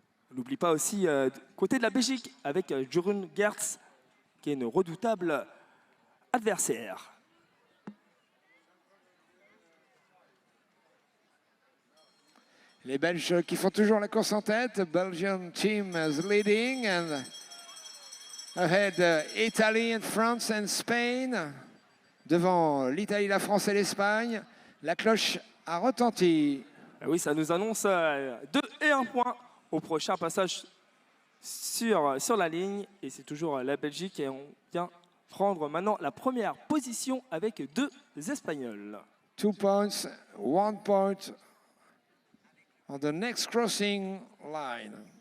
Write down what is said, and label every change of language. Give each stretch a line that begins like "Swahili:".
French: On n'oublie pas aussi côté de la Belgique avec Jorun Gertz, qui est une redoutable adversaire. Les Belges qui font toujours la course en tête.
English: The Belgian team is leading and ahead Italy and France and Spain.
French: Devant l'Italie, la France et l'Espagne. La cloche a retenti. Et oui, ça nous annonce 2 et 1 point au prochain passage sur la ligne. Et c'est toujours la Belgique et on vient prendre maintenant la première position avec 2 Espagnols. 2 points, 1 point.
English: On the next crossing line.